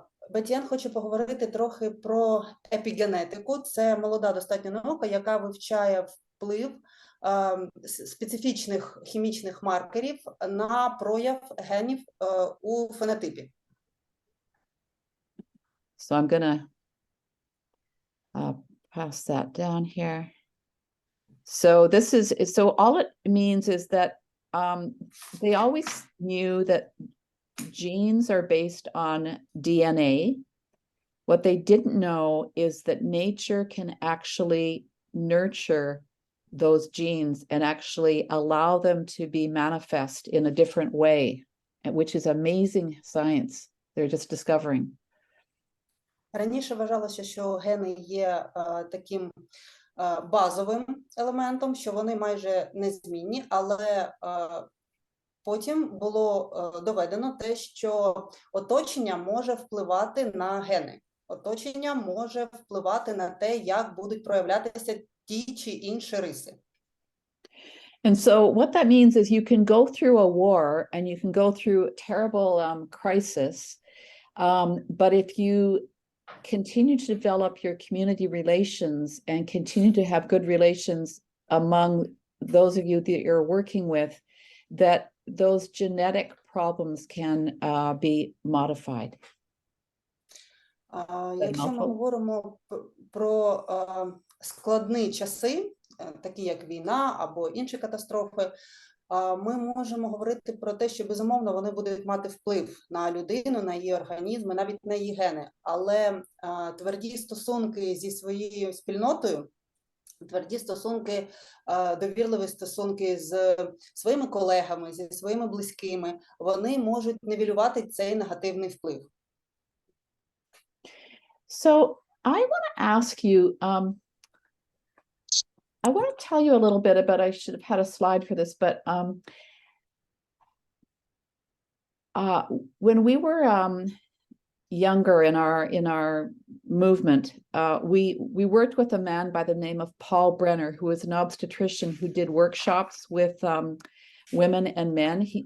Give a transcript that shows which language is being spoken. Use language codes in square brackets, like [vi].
[uk] Бетті-Енн хоче поговорити трохи про епігенетику. Це молода достатньо наука, яка вивчає вплив специфічних хімічних маркерів на прояв генів у фенотипі. [en] So I'm gonna pass that down here. So this is, so all it means is that they always knew that genes are based on DNA. What they didn't know is that nature can actually nurture those genes and actually allow them to be manifest in a different way, which is amazing science they're just discovering. [uk] Раніше вважалося, що гени є таким базовим елементом, що вони майже незмінні, але потім було доведено те, що оточення може впливати на гени. Оточення може впливати на те, як будуть проявлятися ті чи інші риси. [en] And so what that means is you can go through a war and you can go through a terrible crisis, but if you continue to develop your community relations and continue to have good relations among those of you that you're working with, that those genetic problems can be modified. [uk] Якщо ми говоримо про складні часи, такі як війна або інші катастрофи, ми можемо говорити про те, що, безумовно, вони будуть мати вплив на людину, на її організм, навіть на її гени. Але тверді стосунки зі своєю спільнотою, тверді стосунки, довірливі стосунки з своїми колегами, зі своїми близькими, вони можуть нівелювати цей негативний вплив. [en] So I want to ask you, I want to tell you a little bit about, I should have had a slide for this, but when we were younger in our movement, we worked with a man by the name of Paul Brenner, who was an obstetrician who did workshops with women and men.